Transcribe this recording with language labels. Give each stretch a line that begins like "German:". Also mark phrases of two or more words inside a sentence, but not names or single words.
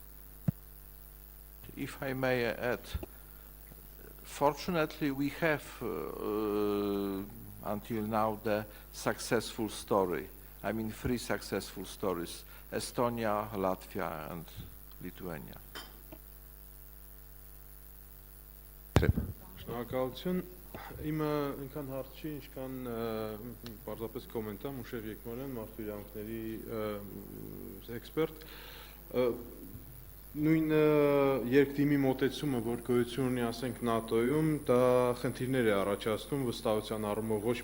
English: If I may add, fortunately we have until now the successful story. I mean 3 successful stories: Estonia, Latvia and Lithuania.
Armenian: Շնորհակալություն։ Իմը ինքան հարց չի, ինչքան պարզապես կոմենտա Մուշև Եկմարյան, մարդու իրավունքների էքսպերտ։ նույն երկդիմի մոտեցումը, որ գոյություն ունի, ասենք ՆԱՏՕ-ում, դա խնդիրներ է առաջացնում վստահության առումով ոչ